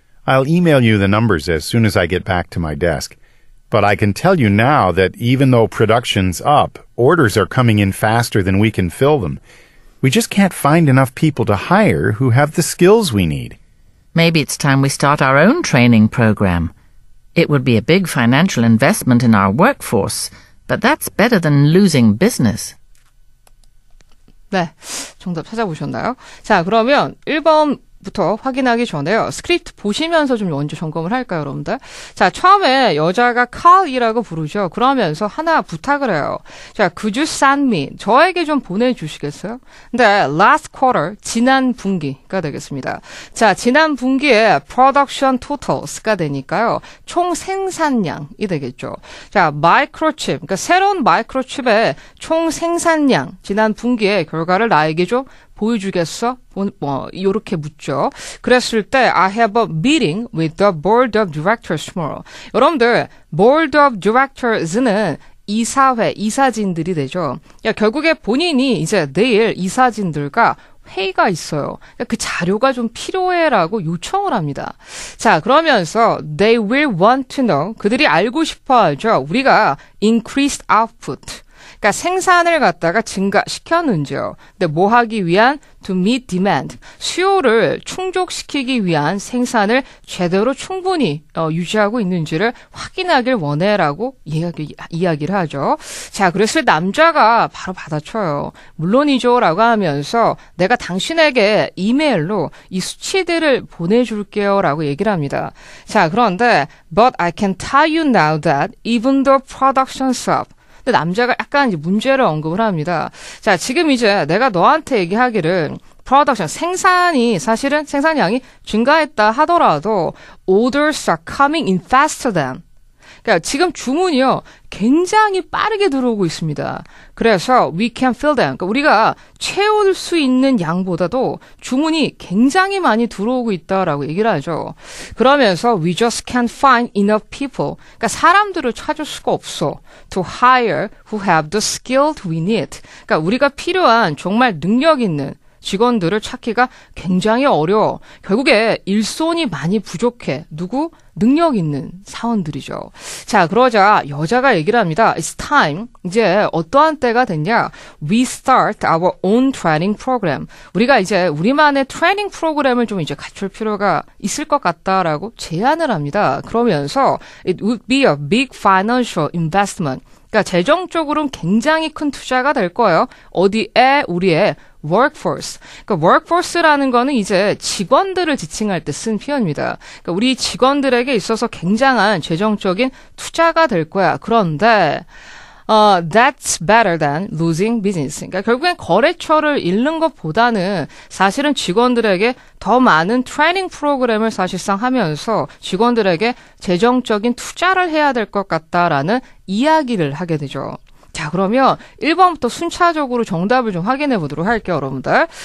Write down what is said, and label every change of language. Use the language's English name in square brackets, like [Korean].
[English] I'll email you the numbers as soon as I get back to my desk. But I can tell you now that even though production's up, orders are coming in faster than we can fill them. We just can't find enough people to hire who have the skills we need. Maybe it's time we start our own training program. It would be a big financial investment in our workforce, but that's better than losing business. [Korean] 네, 정답 찾아보셨나요? 자, 그러면 1번부터 확인하기 전에요. 스크립트 보시면서 좀 먼저 점검을 할까요, 여러분들? 자, 처음에 여자가 Carl이라고 부르죠. 그러면서 하나 부탁을 해요. [English] 자, could you send me? [Korean] 저에게 좀 보내주시겠어요? 근데 last quarter, 지난 분기가 되겠습니다. 자, 지난 분기에 production totals가 되니까요. 총 생산량이 되겠죠. 자, 마이크로칩, 그러니까 새로운 마이크로칩의 총 생산량, 지난 분기의 결과를 나에게 좀 보여주겠어? 이렇게 묻죠. 그랬을 때 [English] I have a meeting with the board of directors tomorrow. [Korean] 여러분들 board of directors는 이사회, 이사진들이 되죠. 결국에 본인이 이제 내일 이사진들과 회의가 있어요. 그 자료가 좀 필요해라고 요청을 합니다. 자, 그러면서 [English] they will want to know, [Korean] 그들이 알고 싶어 하죠. 우리가 increased output, 그러니까 생산을 갖다가 증가시켰는지요. 근데 뭐 하기 위한? [English] To meet demand. [Korean] 수요를 충족시키기 위한 생산을 제대로 충분히 유지하고 있는지를 확인하길 원해라고 이야기를 하죠. 자, 그랬을 때 남자가 바로 받아쳐요. 물론이죠 라고 하면서 내가 당신에게 이메일로 이 수치들을 보내줄게요 라고 얘기를 합니다. [English] 자, 그런데 But I can tell you now that even though production's up, [Korean] 근데 남자가 약간 이제 문제를 언급을 합니다. 자, 지금 이제 내가 너한테 얘기하기를 프로덕션, 생산이 사실은 생산량이 증가했다 하더라도 [English] orders are coming in faster than. [Korean] 그러니까 지금 주문이요. 굉장히 빠르게 들어오고 있습니다. [English] 그래서 we can fill them. [Korean] 그러니까 우리가 채울 수 있는 양보다도 주문이 굉장히 많이 들어오고 있다라고 얘기를 하죠. [English] 그러면서 we just can't find enough people. [Korean] 그러니까 사람들을 찾을 수가 없어. [English] To hire who have the skills we need. [Korean] 그러니까 우리가 필요한 정말 능력 있는 직원들을 찾기가 굉장히 어려워. 결국에 일손이 많이 부족해. 누구? 능력 있는 사원들이죠. 자, 그러자 여자가 얘기를 합니다. [English] It's time. [Korean] 이제 어떠한 때가 됐냐? [English] We start our own training program. [Korean] 우리가 이제 우리만의 트레이닝 프로그램을 좀 이제 갖출 필요가 있을 것 같다라고 제안을 합니다. [English] 그러면서 it would be a big financial investment. [Korean] 그러니까 재정적으로는 굉장히 큰 투자가 될 거예요. 어디에? 우리의 workforce. 그러니까 workforce라는 거는 이제 직원들을 지칭할 때 쓴 표현입니다. 그러니까 우리 직원들에게 있어서 굉장한 재정적인 투자가 될 거야. [English] 그런데 that's better than losing business. [Korean] 그러니까 결국엔 거래처를 잃는 것보다는 사실은 직원들에게 더 많은 트레이닝 프로그램을 사실상 하면서 직원들에게 재정적인 투자를 해야 될 것 같다라는 이야기를 하게 되죠. 자, 그러면 1번부터 순차적으로 정답을 좀 확인해 보도록 할게요, 여러분들.